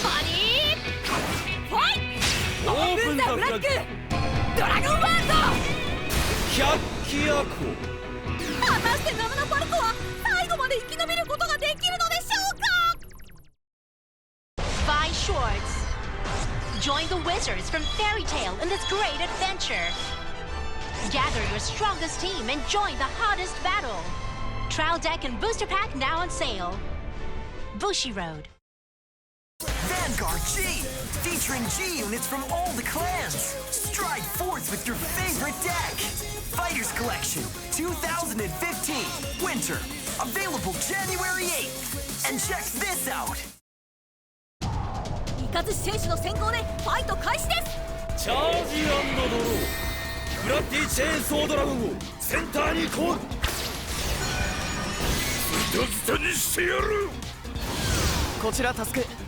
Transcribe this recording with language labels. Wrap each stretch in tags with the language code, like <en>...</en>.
<ja>バディファイト、オープンザブラックドラゴンワールド百鬼夜行。果たしてナムナパルコは最後まで生き延びることができるのでしょうか。</ja> <en>Vi Shorts. Join the wizards from Fairy Tail in this great adventure. Gather your strongest team and join the hottest battle. Trial deck and booster pack now on sale. Bushiroad. Vanguard G, featuring G units from all the clans. Stride forth with your favorite deck. Fighters Collection 2015 Winter, available January 8th. And check this out.</en> <ja>イカズチ選手の先行でファイト開始です。チャージ&ドロー。ブラッディチェーンソードラゴンをセンターにコール。ズタズタにしてやる。こちらタスク。</ja>